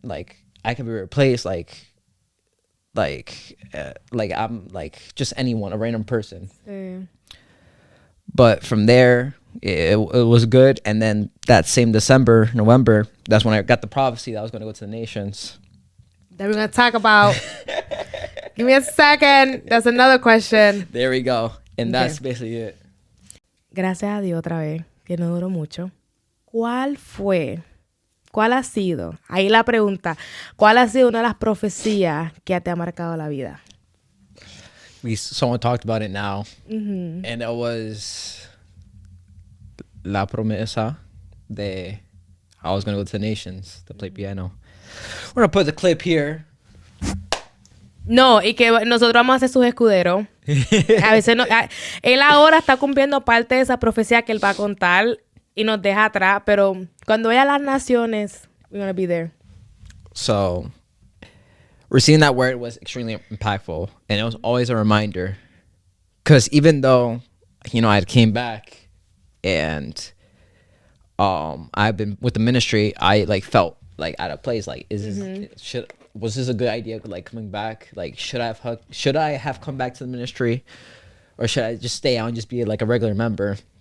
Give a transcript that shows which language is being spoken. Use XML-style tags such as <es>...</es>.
<en>Like I could be replaced. Like I'm like just anyone, a random person. But from there, it was good. And then that same November, that's when I got the prophecy that I was going to go to the nations. That we're going to talk about. Give me a second. That's another question. There we go. And that's basically it.</en> <es>Gracias a Dios otra vez, que no duró mucho. ¿Cuál ha sido? Ahí la pregunta. ¿Cuál ha sido una de las profecías que te ha marcado la vida?</es> <en>Someone talked about it now. And it was</en> <es>la promesa de</es> <en>I was going to go to the nations to play piano. We're going to put the clip here.</en> <es>No, y que nosotros vamos a ser sus escuderos. A veces no, él ahora está cumpliendo parte de esa profecía que él va a contar y nos deja atrás, pero cuando vaya a las naciones,</es> <en>we're going to be there. So, receiving that word was extremely impactful, and it was always a reminder. Because even though, I came back and I've been with the ministry, I felt out of place. Was this a good idea? Coming back, should I have come back to the ministry, or should I just stay out and just be a regular member?</en>